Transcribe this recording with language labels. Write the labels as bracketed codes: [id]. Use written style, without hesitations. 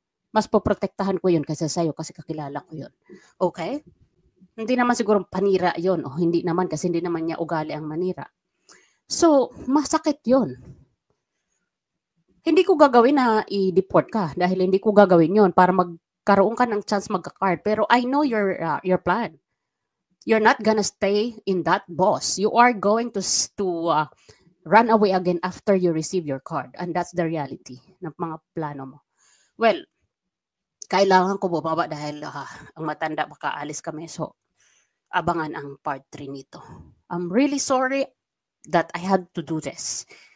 [tl] Mas poprotektahan ko yun kaysa sa'yo kasi kakilala ko yun. Okay? Hindi naman siguro panira yun o hindi naman kasi hindi naman niya ugali ang manira. So, masakit yun. Hindi ko gagawin na i-deport ka dahil hindi ko gagawin yun para magkaroon ka ng chance magka-card. [en] Pero I know your plan. You're not gonna stay in that boss. You are going to run away again after you receive your card. And that's the reality [tl] ng mga plano mo. [en] Well, [tl] kailangan ko bumaba dahil ang matanda baka alis kami. So, abangan ang part 3 nito. [en] I'm really sorry that I had to do this.